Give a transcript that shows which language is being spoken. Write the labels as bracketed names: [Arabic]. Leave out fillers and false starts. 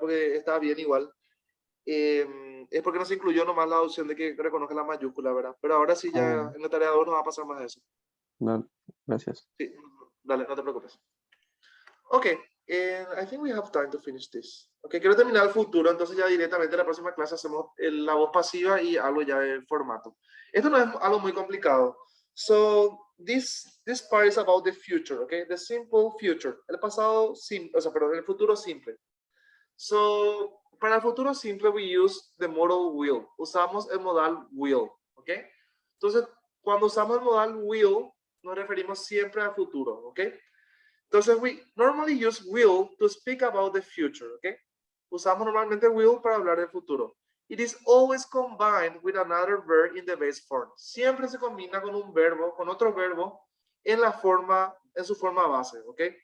[Spanish] Porque estaba bien igual. Es porque no se incluyó nomás la opción de que reconozca la mayúscula, ¿verdad? Pero ahora sí ya Ah, en la tarea 2 no va a pasar más de eso. no, gracias. Sí, dale, no te preocupes. [English] Ok, I think we have time to finish this. [Spanish] Ok, quiero terminar el futuro, entonces ya directamente en la próxima clase hacemos la voz pasiva y algo ya del formato. Esto no es algo muy complicado. [English] So, this part is about the future, okay? The simple future. [Spanish] El pasado simple, o sea, perdón, el futuro simple. [English] So, [Spanish] para el futuro simple, [English] we use the modal will. [Spanish] Usamos el modal will, ¿ok? Entonces, cuando usamos el modal will, nos referimos siempre al futuro, ¿ok? [English] Entonces, we normally use will to speak about the future, ¿ok? [Spanish] Usamos normalmente will para hablar del futuro. [English] It is always combined with another verb in the base form. [Spanish] Siempre se combina con un verbo, con otro verbo en su forma base, ¿ok?